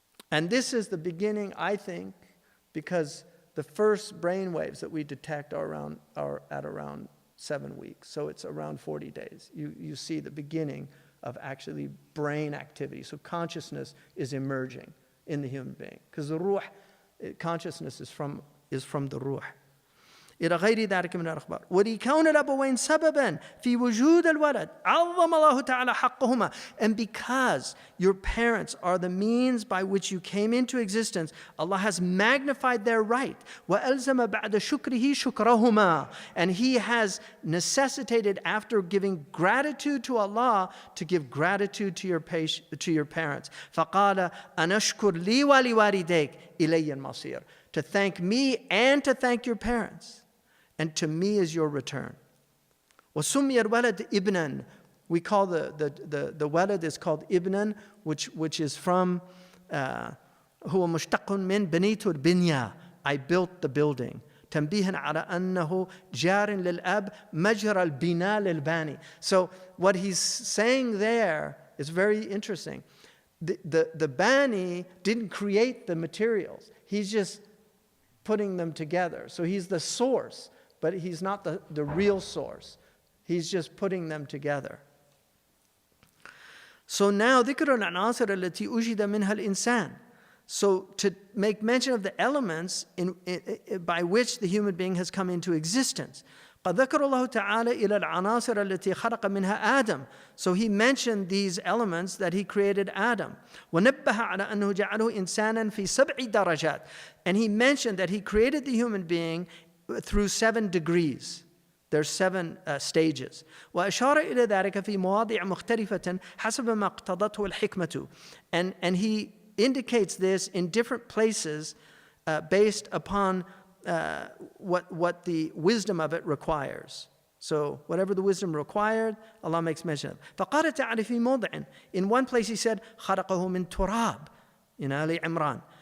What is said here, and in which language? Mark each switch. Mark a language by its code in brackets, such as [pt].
[en] And this is the beginning, I think, because the first brain waves that we detect are at around 7 weeks. So it's around 40 days. You see the beginning of actually brain activity. So consciousness is emerging in the human being. Because the ruh, consciousness is from the ruh. [ar] إلى غير ذلك من الأخبار ولكون الأبوين سببا في وجود الولد عظم الله تعالى حقهما. [en] And because your parents are the means by which you came into existence, Allah has magnified their right. [ar] وألزم بعد شكره شكرهما. [en] And He has necessitated, after giving gratitude to Allah, to give gratitude to your parents. [ar] فقال أنشكر لي ولوالديك إلي المصير. [en] To thank me and to thank your parents. And to me is your return. [ar] وَسُمِّيَ الْوَلَدْ إِبْنًا. [en] We call the walad is called ibnan, which is from [ar] هو مشتق من بنيت البنية. [en] I built the building. [ar] تنبيها على أنه جار للأب مجرى البناء للباني. [en] So what he's saying there is very interesting. The bani didn't create the materials. He's just putting them together. So he's the source, but he's not the real source. He's just putting them together. So now [ar] ذكر العناصر التي أوجد منها الإنسان. [en] So to make mention of the elements by which the human being has come into existence. [ar] قد ذكر الله تعالى إلى العناصر التي خلق منها آدم. [en] So he mentioned these elements that he created Adam. [ar] ونبه على أنه جعله إنسانا في 7 درجات. [en] And he mentioned that he created the human being through 7 degrees. There's 7 stages. [ar] وأشار إلى ذلك في مواضع مختلفة حسب ما اقتضته الحكمة. [en] And he indicates this in different places based upon what the wisdom of it requires. So whatever the wisdom required, Allah makes mention of. [ar] فقال تعالى في موضع. [en] In one place he said [ar] خلقه من تراب [en] in Ali Imran.